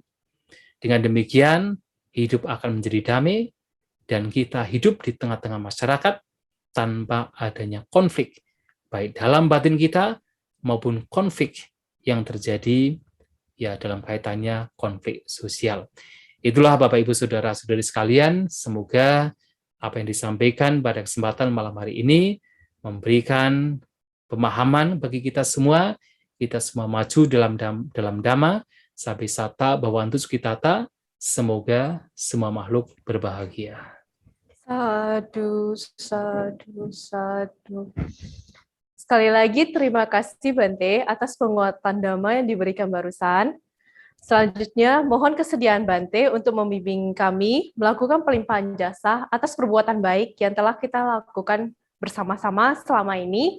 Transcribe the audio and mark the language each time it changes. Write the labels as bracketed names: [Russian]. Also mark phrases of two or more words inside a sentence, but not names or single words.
[Indonesian] Dengan demikian, hidup akan menjadi damai, dan kita hidup di tengah-tengah masyarakat tanpa adanya konflik, baik dalam batin kita maupun konflik yang terjadi ya dalam kaitannya konflik sosial. Itulah Bapak Ibu Saudara-saudari sekalian, semoga apa yang disampaikan pada kesempatan malam hari ini memberikan pemahaman bagi kita semua maju dalam Dhamma, [Pali] sampai sata bhavantu sukhitata, [Indonesian] semoga semua makhluk berbahagia. [Pali] Sadu, sadu, sadu. [Indonesian] Sekali lagi terima kasih Bante atas penguatan Dhamma yang diberikan barusan. Selanjutnya, mohon kesediaan Bante untuk membimbing kami melakukan pelimpahan jasa atas perbuatan baik yang telah kita lakukan bersama-sama selama ini.